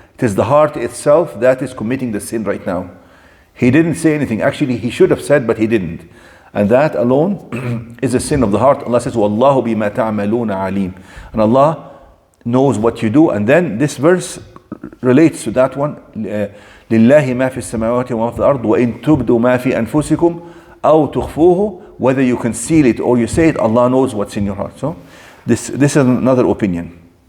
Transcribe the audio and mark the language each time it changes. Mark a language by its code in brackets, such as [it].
[en] It is the heart itself that is committing the sin right now. He didn't say anything. Actually, he should have said, but he didn't. And that alone is a sin of the heart. Allah says, [ar] وَاللَّهُ بِمَا تَعْمَلُونَ عَلِيمٌ. [en] And Allah knows what you do. And then this verse relates to that one. [ar] لِلَّهِ مَا فِي السَّمَاوَاتِ وَمَا فِي الْأَرْضِ وَإِن تُبْدُوا مَا فِي أَنفُسِكُمْ أَوْ تُخْفُوهُ. [en] Whether you conceal it or you say it, Allah knows what's in your heart. So this is another opinion.